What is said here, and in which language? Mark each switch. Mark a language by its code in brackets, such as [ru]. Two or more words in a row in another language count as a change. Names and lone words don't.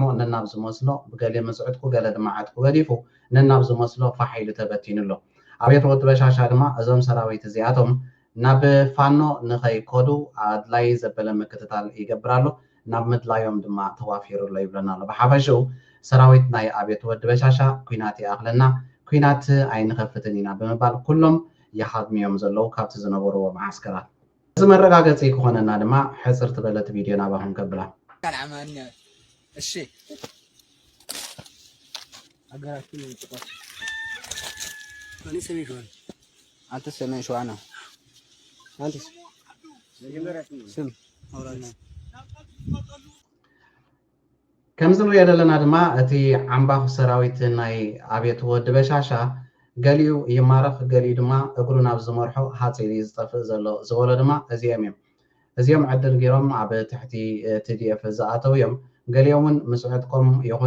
[ti] ነናብ ዝመስሎ ብገሌ መስዕጥኩ ገለ ድማ ዓጥቁ ገዲፉ ነናብ ዝመስሎ ፋሒሉ ተበቲኑሎ። ኣብየት ወዲ በሻሻ ድማ እዞም ሰራዊት እዚኣቶም ናብ ፋኖ ንኸይኮዱ ኣድላይ ዘበለ ምክትታል ይገብራሉ። ናብ ምድላዮም ድማ ተዋፊሩሎ ይብለና ኣሎ። ብሓፈሽኡ ሰራዊት ናይ ኣብየት ወዲ በሻሻ ኩናት ይኣኽለና ኩናት ኣይንኸፍትን ኢና ብምባል ኩሎም ይሓድሚዮም ዘለው ካብቲ ዝነበርዎ ማዓስከራት። እዚ መረጋገፂ ክኾነና ድማ ሕፅር ትበለት ቪድዮ ናባኹም ከብላ [am] እሺ አገራችን ይጥቋት እኔ ሰሜን ሸዋ አንተ ሰሜን ሸዋ ነው አንተስ ስም አውራና [ti] ከምዚ ንሪኦ ዘለና ድማ እቲ ዓምባኽ ሰራዊት ናይ ኣብየት ወዲ በሻሻ ገሊኡ ይማረኽ ገሊኡ ድማ እግሩ ናብ ዝመርሖ ሃፀይ ዝጠፍእ ዘሎ ዝበሎ ድማ እዚኦም እዮም። እዚኦም ዕድል ገይሮም ኣብ ትሕቲ TDF ዝኣተው እዮም። ገሊኦምን ምስ ዕጥቆም ይኹን